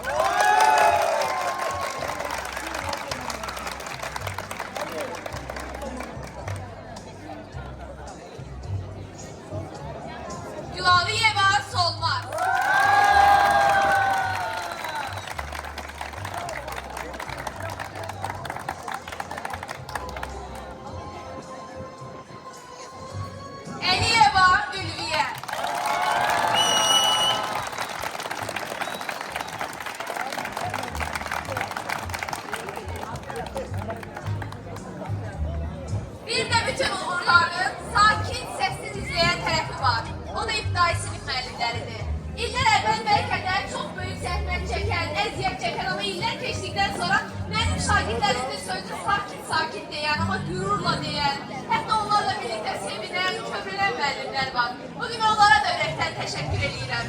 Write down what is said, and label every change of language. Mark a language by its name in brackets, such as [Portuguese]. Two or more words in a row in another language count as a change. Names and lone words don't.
[Azerbaijani] Gülaviyeva Solmaz. Eliyeva Ülviyə. [Turkish] Bir de bütün uğurların sakin, sessiz izleyen tarafı var. [Azerbaijani] O da iptidai sinif müəllimləridir. İllər əvvəl bəlkə də çox böyük zəhmət çəkən, əziyyət çəkən ama iller keçdikdən sonra mənim şagirdlərimin sözü sakin deyən ama gürurla deyən, hətta onlarla birlikte sevinən, kövrələn müəllimlər var. Bugün onlara da ürəkdən təşəkkür edirəm.